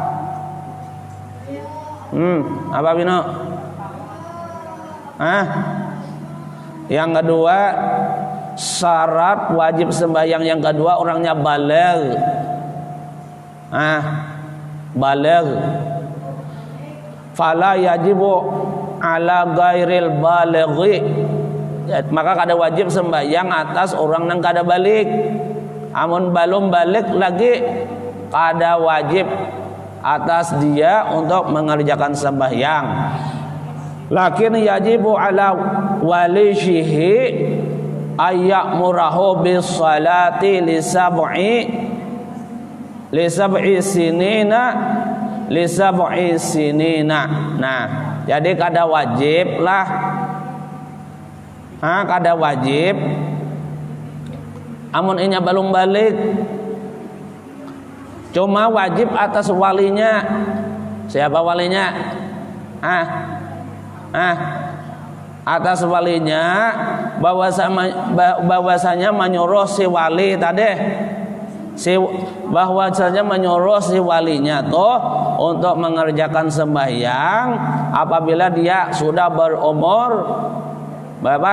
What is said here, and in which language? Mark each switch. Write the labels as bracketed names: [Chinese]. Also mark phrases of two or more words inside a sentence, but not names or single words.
[Banjar] Apa Vino? Yang kedua, syarat wajib sembahyang yang kedua orangnya baligh. baligh. [Arabic] فلا يجب على غير البالغ, [Banjar] maka kada wajib sembahyang atas orang yang kada balik. Amun belum balik lagi kada wajib atas dia untuk mengerjakan sembahyang. [Arabic] لكن يجب على وليه أن يأمره بالصلاة لسبع سنين. [Banjar] Nah, jadi kada wajib lah. Kada wajib. Amun inya belum balik, cuma wajib atas walinya. Siapa walinya? Atas walinya bahwasanya menyuruh si wali tadi, bahwasanya menyuruh si walinya tuh untuk mengerjakan sembahyang apabila dia sudah berumur berapa?